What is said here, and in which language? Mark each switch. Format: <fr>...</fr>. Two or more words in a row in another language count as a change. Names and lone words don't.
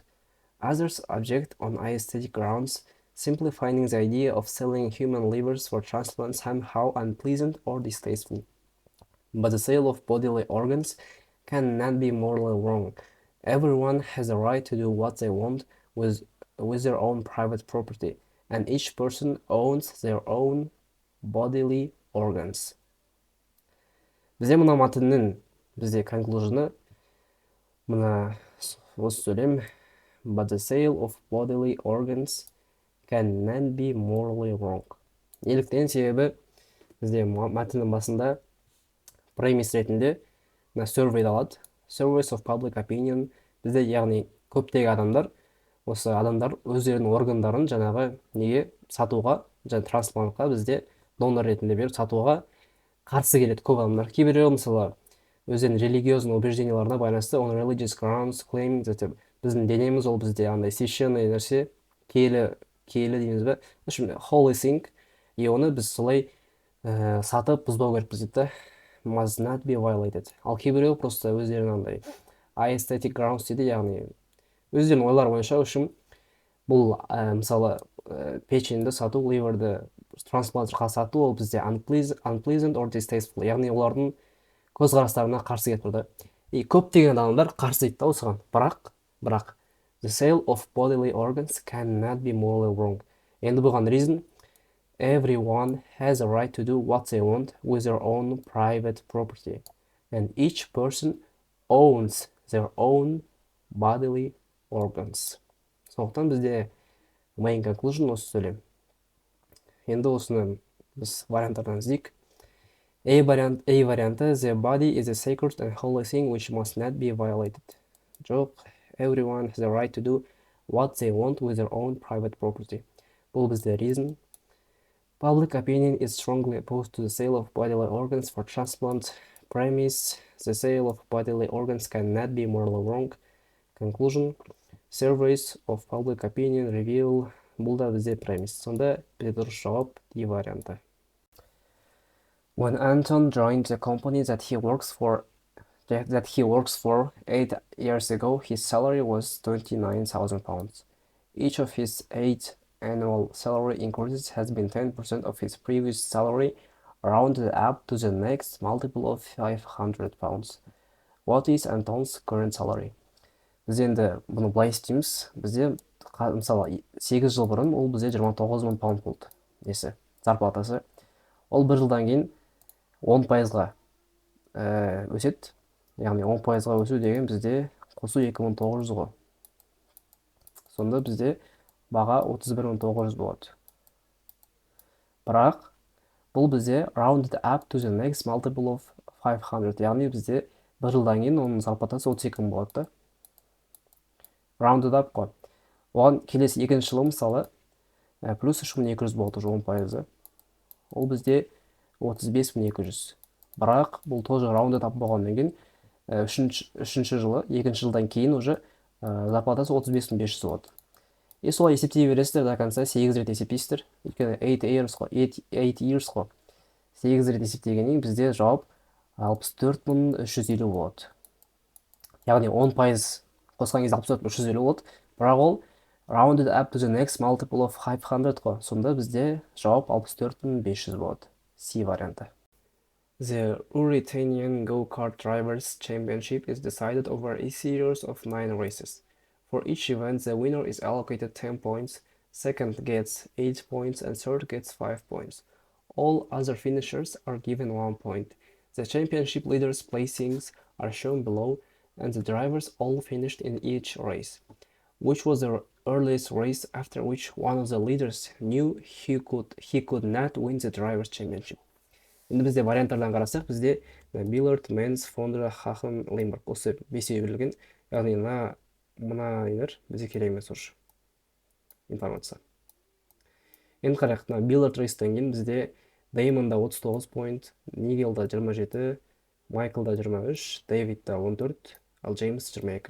<en>Others object on aesthetic grounds, simply finding the idea of selling human livers for transplant somehow unpleasant or distasteful. But the sale of bodily organs cannot be morally wrong. Everyone has a right to do what they want with their own private property, and each person owns their own bodily organs.</en> <kk>Бізде мына мәтіннің бізде conclusion'ы мына осы сөйлем</kk> <en>but the sale of bodily organs cannot be morally wrong.</en> <kk>Неліктен? Себебі бізде мәтіннің басында premise ретінде survey алады.</kk> <en>Surveys of public opinion.</en> <kk>Бізде яғни көптеген адамдар, осы адамдар өздерінің органдарын жаңағы неге сатуға, және трансплантқа бізде донор ретінде беріп сатуға қарсы келеді көп адамдар. Кейбіреуі мысалы өздерінің</kk> <ru>религиозный убежденияларына</ru> <kk>байланысты</kk> <en>on religious grounds claiming that</en> <kk>біздің денеміз ол бізде андай священный нәрсе, киелі дейміз бе,</kk> <en>holy thing,</en> <kk>и оны біз солай сатып бұзбау керекпіз дейді да.</kk> <en>Must not be violated.</en> <kk>Ал кейбіреу просто өздерінің андай</kk> <en>aesthetic grounds</en> <kk>дейді, яғни өздерінің ойлары бойынша үшін бұл мысалы печеньді сату, ливерді трансплантқа сату ол бізде</kk> <en>unpleasant or distasteful,</en> <kk>яғни олардың көзқарастарына қарсы келіп тұрды. И көптеген адамдар қарсы дейді да осыған.</kk> <en>Бірақ the sale of bodily organs cannot be morally wrong.</en> <kk>Енді бұған</kk> <en>reason everyone has a right to do what they want with their own private property, and each person owns their own bodily organs.</en> <kk>Сондықтан бізде</kk> <en>main conclusion</en> <kk>осы сөйлем. Енді осыны біз варианттардан іздейік. A варианты</kk> <en>the body is a sacred and holy thing which must not be violated. Жоқ, everyone has a right to do what they want with their own private property.</en> <kk>Бұл бізде reason.</kk> <en>Public opinion is strongly opposed to the sale of bodily organs for transplant. Premise, the sale of bodily organs cannot be morally wrong. Conclusion, surveys of public opinion reveal.</en> <kk>Бұл да бізде premise. Сонда бізде дұрыс жауап D варианты.</kk> <en>When Anton joined the company that he works for 8 years ago, his salary was £29,000. Each of his 8 annual salary increases has been 10% of his previous salary, rounded up to the next multiple of 500 pounds. What is Anton's current salary?</en> <kk>Біз енді бұны былай істейміз. Бізде мысалы 8 жыл бұрын ол бізде 29 000 паунд болды. Несі? Зарплатасы. Ол бір жылдан кейін 10%-ға өседі. Яғни 10%-ға өсу деген бізде қосу 2900 ғой. Сонда бізде баға 31900 болады. Бірақ бұл бізде</kk> <en>rounded up to the next multiple of 500.</en> <kk>Яғни бізде бір жылдан кейін оның зарплатасы 32 000 болады.</kk> <en>Rounded up қой.</en> <kk>Оған келесі екінші жылы мысалы плюс 3200 болды уже 10%. Ол бізде 35200. Бірақ бұл тоже</kk> <en>rounded up</en> <kk>болғаннан кейін үшінші жылы, екінші жылдан кейін уже зарплатасы 35500 болады. И солай есептей бересіздер</kk> <ru>до конца</ru> <kk>8 рет есептейсіздер. Өйткені 8 years қой. 8 рет есептегеннен кейін бізде жауап 64350 болады. Яғни 10% қосқан кезде 64350 болады. Бірақ ол</kk> <en>rounded up to the next multiple of 500 қой.</en> <kk>Сонда бізде жауап 64500 болады. C варианты.</kk> <en>The Ruritanian Go-Kart Drivers Championship is decided over a series of 9 races. For each event, the winner is allocated 10 points, second gets 8 points, and third gets 5 points. All other finishers are given 1 point. The championship leaders' placings are shown below, and the drivers all finished in each race. Which was the earliest race after which one of the leaders knew he could not win the drivers' championship?</en> <kk>Енді бізде варианттардан қарасақ, бізде Биллард, Менс, Фондра, Хахан, Леймберг осы бесеуі берілген. Яғни мына нелер бізге керек емес уже информация. Енді қарайық, Биллард рейстен кейін бізде Деймонда 39 point, Нигелда 27, Майклда 23, Дэвидда 14, ал Джеймс 22.</kk>